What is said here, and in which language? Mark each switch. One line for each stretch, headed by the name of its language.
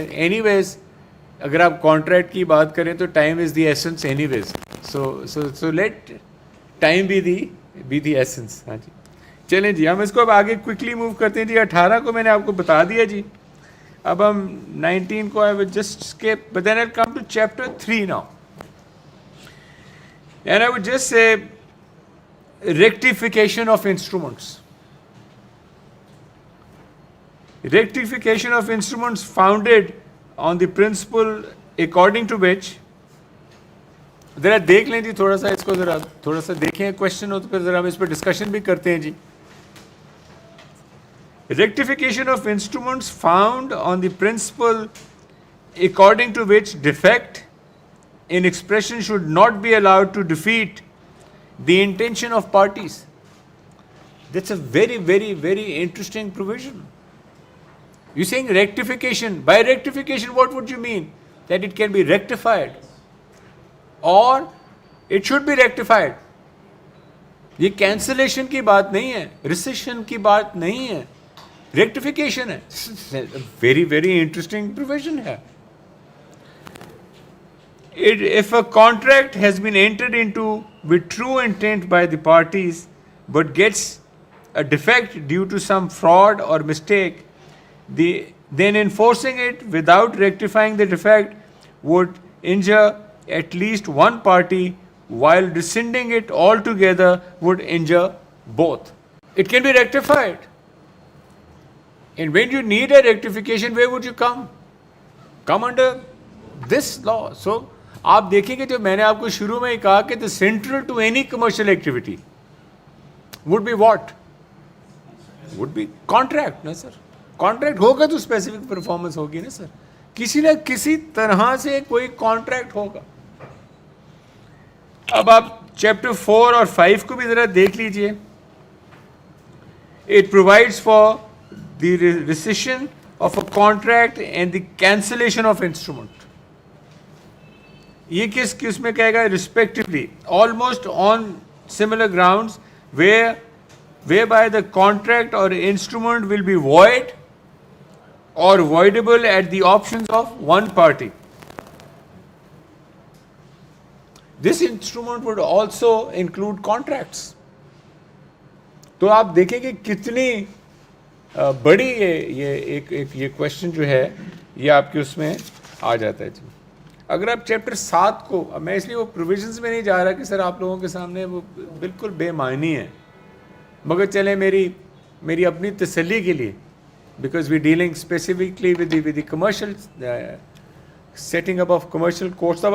Urdu: Any ویز اگر آپ contract کی بات کریں تو
English: Time is the essence anyways ویز. So let time be the essence.
Urdu: ہاں جی چلیں جی, ہم اس کو اب آگے کوئکلی موو کرتے ہیں جی. 18 کو میں نے آپ کو بتا دیا جی, اب ہم 19 کو
English: I will just skip, but then I'll come to chapter 3 now. And I would just say rectification of instruments. Rectification of instruments founded on the principle according to which,
Urdu: ذرا دیکھ لیں جی تھوڑا سا اس کو, ذرا تھوڑا سا دیکھیں, کوشچن ہو تو پھر ذرا ہم اس پہ ڈسکشن بھی کرتے ہیں جی.
English: Rectification of instruments found on the principle according to which defect in expression should not be allowed to defeat the intention of parties. That's a very, very, very interesting provision. You're saying rectification. By rectification, what would you mean? That it can be rectified, or it should be rectified.
Urdu: یہ cancellation کی بات نہیں ہے, recession کی بات نہیں ہے, rectification ہے. ویری ویری انٹرسٹنگ پروویژن ہے.
English: If a contract has been entered into with true intent by the parties but gets a defect due to some fraud or mistake, then enforcing it without rectifying the defect would injure at least one party, while rescinding it altogether would injure both. It can be rectified. And when you need a rectification, where would you come? Come under this law.
Urdu: So آپ دیکھیں گے جو میں نے آپ کو شروع میں ہی کہا کہ
English: the central to any commercial activity would be what, would be contract
Urdu: نا سر. کانٹریکٹ ہوگا تو اسپیسیفک پرفارمنس ہوگی نا سر, کسی نہ کسی طرح سے کوئی کانٹریکٹ ہوگا. اب آپ چیپٹر 4 اور 5 کو بھی ذرا دیکھ لیجئے.
English: It provides for the rescission of a contract and the cancellation of instrument.
Urdu: یہ کس میں کہے گا,
English: Respectfully almost on similar grounds whereby the contract or instrument will be void or voidable at the options of one party. This instrument would also include contracts.
Urdu: تو آپ دیکھیں کہ کتنی بڑی یہ کوشچن جو ہے یہ آپ کے اس میں آ جاتا ہے جی. اگر آپ چیپٹر 7 کو, میں اس لیے وہ پروویژنس میں نہیں جا رہا کہ سر آپ لوگوں کے سامنے وہ بالکل بے معنی ہے, مگر چلیں میری اپنی تسلی کے لیے,
English: Because we dealing specifically with the commercial setting up of commercial courts.